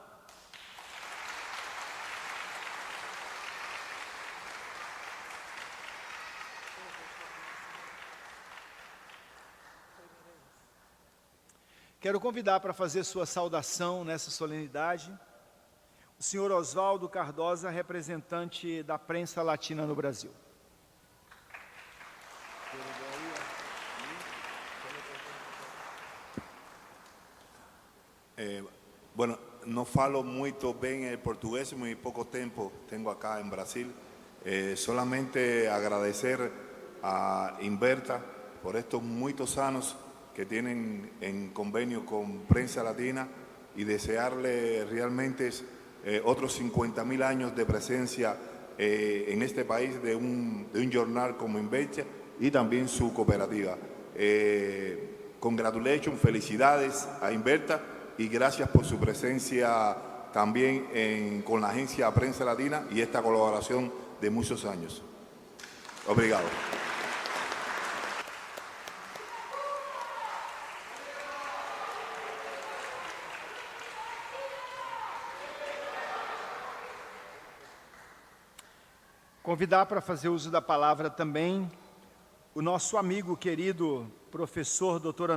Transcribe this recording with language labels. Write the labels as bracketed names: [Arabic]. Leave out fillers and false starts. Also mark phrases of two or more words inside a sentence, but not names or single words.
[Portuguese] Quero convidar para fazer sua saudação nessa solenidade o senhor Oswaldo Cardosa, representante da prensa latina no Brasil. [Spanish] Bueno, no [Portuguese] falo muito bem português, muito pouco tempo tenho acá em Brasil. [Spanish] Solamente agradecer a Inverta por estos [Portuguese] muitos anos [Spanish] que tienen en convenio con Prensa Latina y desearle realmente otros 50.000 años de presencia en este país de un jornal como Inverta y también su cooperativa. Congratulations, felicidades a Inverta y gracias por su presencia también con la agencia Prensa Latina y esta colaboración de muchos años. [Portuguese] Obrigado. Convidar para fazer uso da palavra também o nosso amigo querido professor Dr.